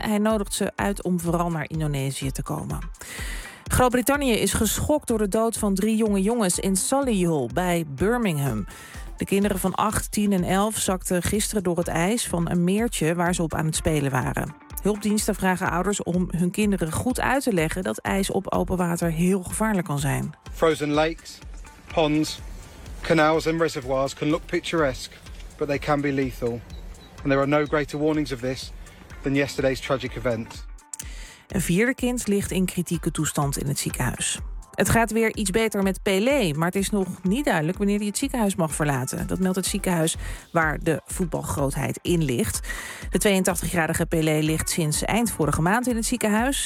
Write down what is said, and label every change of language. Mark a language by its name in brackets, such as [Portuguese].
[Dutch] Hij nodigt ze uit om vooral naar Indonesië te komen. Groot-Brittannië is geschokt door de dood van 3 jonge jongens in Solihull bij Birmingham. De kinderen van 8, 10 en 11 zakten gisteren door het ijs van een meertje waar ze op aan het spelen waren. Hulpdiensten vragen ouders om hun kinderen goed uit te leggen dat ijs op open water heel gevaarlijk kan zijn. [English] Frozen lakes, ponds, canals and reservoirs can look picturesque, but they can be lethal. And there are no greater warnings of this than yesterday's tragic event. [Dutch] Een vierde kind ligt in kritieke toestand in het ziekenhuis. Het gaat weer iets beter met Pelé, maar het is nog niet duidelijk wanneer hij het ziekenhuis mag verlaten. Dat meldt het ziekenhuis waar de voetbalgrootheid in ligt. De 82-jarige Pelé ligt sinds eind vorige maand in het ziekenhuis.